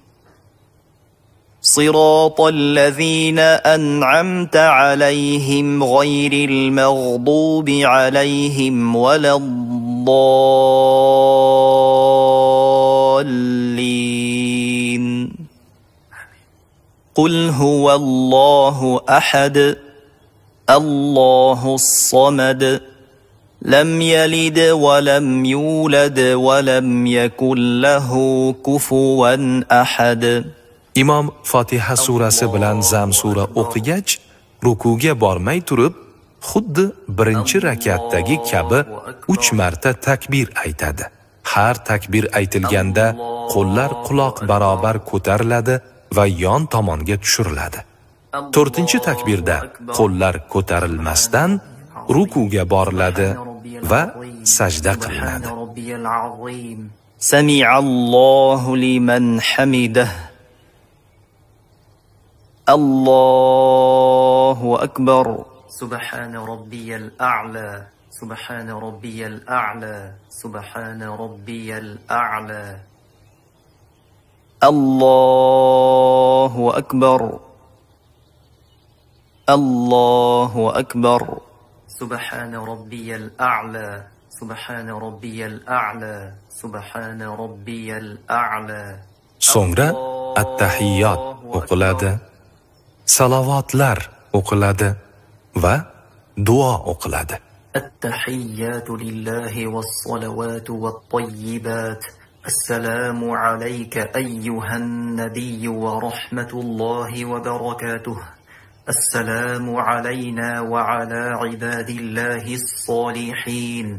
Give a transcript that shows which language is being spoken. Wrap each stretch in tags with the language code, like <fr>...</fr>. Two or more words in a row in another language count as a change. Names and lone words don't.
<ar>صراط الذين أنعمت عليهم غير المغضوب عليهم ولا الضالين. قل هو الله أحد الله الصمد لم يلد ولم يولد ولم يكن له كفوا أحد.</ar> <uz>Imom Fotiha surasi bilan Zam sura o'qigach, rukuga bormay turib, xuddi birinchi rakatdagi kabi 3 marta takbir aytadi. Har takbir aytilganda qo'llar quloq barobar ko'tariladi va yon tomonga tushiriladi. 4-chi takbirda qo'llar ko'tarilmasdan rukuga boriladi va sajda qilinadi.</uz> <ar>سمع الله لمن حمده الله أكبر. سبحان ربي الأعلى سبحان ربي الأعلى سبحان ربي الأعلى. الله أكبر الله أكبر. سبحان ربي الأعلى سبحان ربي الأعلى سبحان ربي الأعلى.</ar> <uz>So'ngra at-tahiyyat o'qiladi, salavatlar o'qiladi va duo o'qiladi.</uz> <ar>التحيات لله والصلوات والطيبات. السلام عليك أيها النبي ورحمة الله وبركاته. السلام علينا وعلى عباد الله الصالحين.</ar>